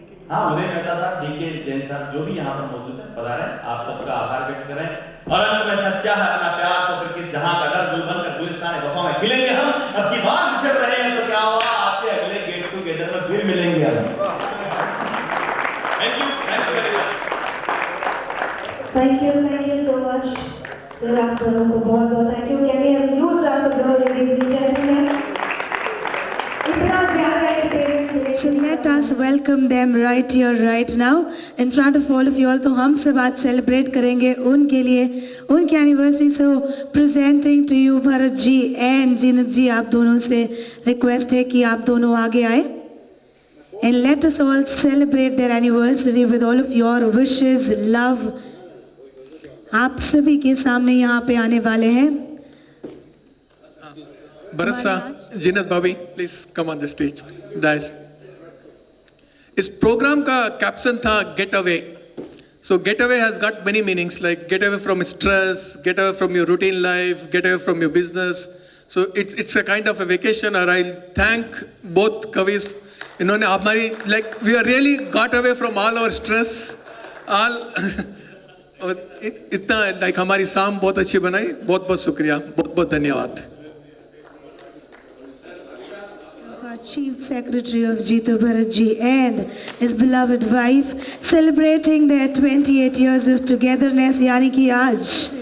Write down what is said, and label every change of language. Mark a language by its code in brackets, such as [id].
[hi] हाँ, उदय मेहता साहब, डीके जैन साहब, जो भी यहाँ पर मौजूद है पधारे, आप सबका आभार व्यक्त करें। और अंत में सच्चा है अपना प्यार तो फिर किस जहां का डर, गुलबन कर गुलिस्तान वफा में खिलेंगे हम। अब की बार बिछड़ रहे हैं तो क्या हुआ, आपके अगले गेट टुगेदर में फिर मिलेंगे हम। [en] Thank you very much. Thank you so much [hi] sir, आप दोनों को बहुत बहुत thank you. [en] Can we have a huge round of applause, ladies and gentlemen? [hi] इतना ज्यादा [en] So let us welcome them right here, right now, in front of all of you all. [hi] तो हम सब आज celebrate करेंगे उनके लिए, उनकी anniversary. [en] So presenting to you [hi] Bharat ji and जीनत जी, आप दोनों से request है कि आप दोनों आगे आए. [en] And let us all celebrate their anniversary with all of your wishes, love. [hi] आप सभी के सामने यहाँ पे आने वाले हैं. भरत साहब, जीनत भाभी, [en] please come on the stage. Guys. [hi] इस प्रोग्राम का कैप्शन था [en] Get away. So get away has got many meanings, like get away from stress, get away from your routine life, get away from your business. So it's a kind of a vacation. और I thank both कविज, [hi] इन्होंने हमारी [en] Like we are really got away from all our stress all. [hi] और इतना like हमारी शाम बहुत अच्छी बनाई. बहुत बहुत शुक्रिया, बहुत बहुत धन्यवाद. [en] Chief Secretary of Jeetu Bharat ji and his beloved wife celebrating their 28 years of togetherness, [hi] yani ki aaj.